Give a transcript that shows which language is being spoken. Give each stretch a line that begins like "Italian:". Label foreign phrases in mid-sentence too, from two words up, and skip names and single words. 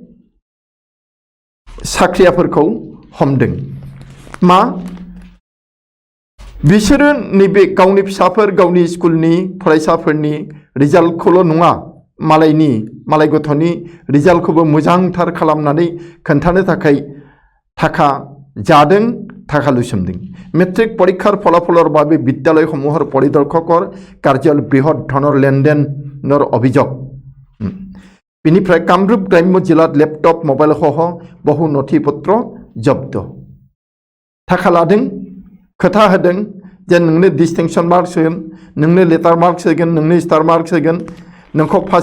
Bodo: साख्रियाफोरखौ हमदों मा बिसोरो नैबे गावनि फिसाफोर गावनि स्कुलनि फरायसाफोरनि रिजाल्टखौल' नङा मालाय गथ'नि रिजाल्टखौबो मोजांथार खालामनानै खोन्थानो थाखाय थाखा जादों थाखा लुसोमदों।
Assamese: মেট্ৰিক পৰীক্ষাৰ ফলাফলৰ বাবে বিদ্যালয়সমূহৰ পৰিদৰ্শকৰ কাৰ্যালয় বৃহৎ ধনৰ লেনদেনৰ অভিযোগ।
Bodo: बेनिफ्राय
Assamese: কামৰূপ গ্ৰাম্য জিলাত লেপটপ মবাইল সহ বহু নথিপত্ৰ জব্দ
Bodo: थाखा लादों खोथा होदों जे नोंनो
English: distinction marks
Bodo: होगोन नोंनो
English: letter marks
Bodo: होगोन नोंनो
English: star marks
Bodo: होगोन नोंखौ फार्स्ट